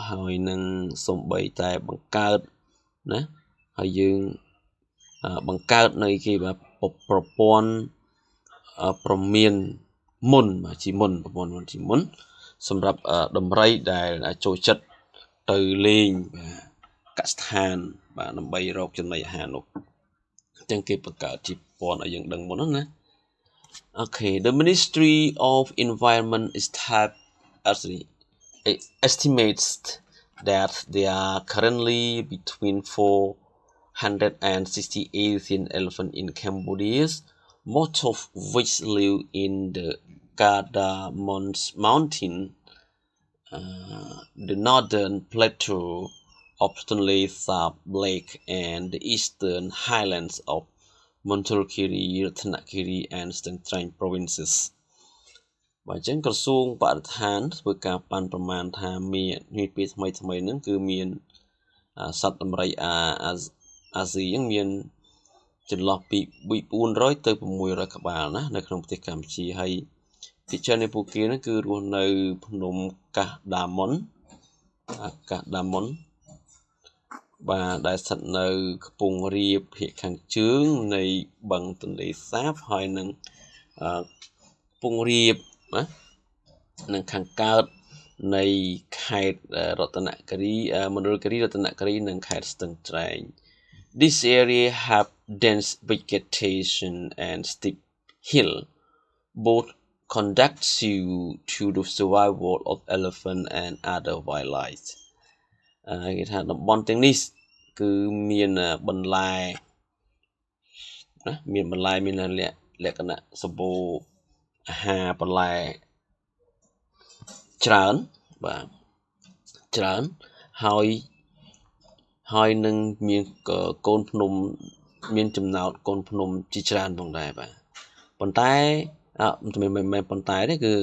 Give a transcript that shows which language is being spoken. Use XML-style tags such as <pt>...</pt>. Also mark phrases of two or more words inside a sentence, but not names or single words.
<km>ហើយនឹងសំបីតែបង្កើតណាហើយយើងបង្កើតនៅគេបាទប្រព័ន្ធប្រមានមុនបាទជាមុនប្រព័ន្ធមុនជាមុនសម្រាប់ដំរីដែលចូលចិត្តទៅលេងបាទកសិដ្ឋានបាទដើម្បីរកចំណីអាហារនោះអញ្ចឹងគេបង្កើតជាប្រព័ន្ធឲ្យយើងដឹងមុនហ្នឹងណា</km> <en>Okay, the Ministry of Environment estimates that there are currently between 460 Asian elephants in Cambodia, most of which live in the Cardamons Mountain, the northern plateau of Tonle Sap Lake, and the eastern highlands of Montefiore, Ratnakiri, and Stan Trang provinces.</en> <km>បាទអញ្ចឹងក្រសួងបរិស្ថានធ្វើការប៉ាន់ប្រមាណថាមានពេលថ្មីហ្នឹងគឺមានសត្វដំរីអាស៊ីហ្នឹងមានចន្លោះពី400ទៅ600ក្បាលណានៅក្នុងប្រទេសកម្ពុជាហើយភាគច្រើននៃពួកគេហ្នឹងគឺរស់នៅភ្នំកាសដាមុន បាទដែលស្ថិតនៅខ្ពង់រាបភាគខាងជើងនៃបឹងទន្លេសាបហើយនឹងខ្ពង់រាបណានិងខាងកើតនៃ ខេត្តរតនគិរីមណ្ឌលគិរីរតនគិរីនិងខេត្តស្ទឹងត្រែង</km> <en>This area have dense vegetation and steep hill both conducive to the survival of elephant and other wildlife</en> <km>គេថាតំបន់ទាំងនេះគឺមានបន្លែណាមានបន្លែមានលក្ខណៈសម្បូរអាហារបន្លែ ច្រើនបាទច្រើនហើយនឹងមានកូនភ្នំមានចំណោទកូនភ្នំជាច្រើនផងដែរបាទប៉ុន្តែមិនមែនប៉ុន្តែទេគឺ</km>